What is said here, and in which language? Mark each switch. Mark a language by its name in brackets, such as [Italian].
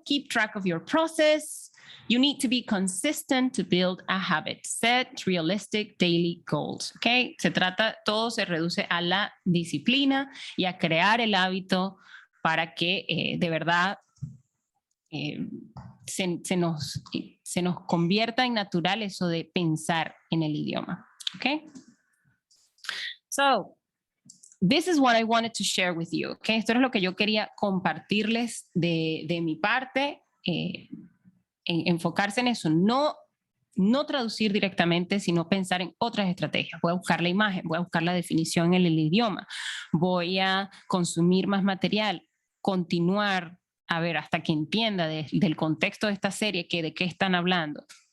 [English] Keep track of your process. You need to be consistent to build a habit. Set realistic daily goals. Okay? [Spanish] Todo se reduce a la disciplina y a crear el hábito para que de verdad se nos convierta en natural eso de pensar en el idioma. [English] Okay? So, this is what I wanted to share with you. Okay? [Spanish] Esto es lo que yo quería compartirles de mi parte. Enfocarse en eso, no traducir directamente, sino pensar en otras estrategias. Voy a buscar la imagen, voy a buscar la definición en el idioma, voy a consumir más material, continuar a ver hasta que entienda del contexto de esta serie de qué están hablando.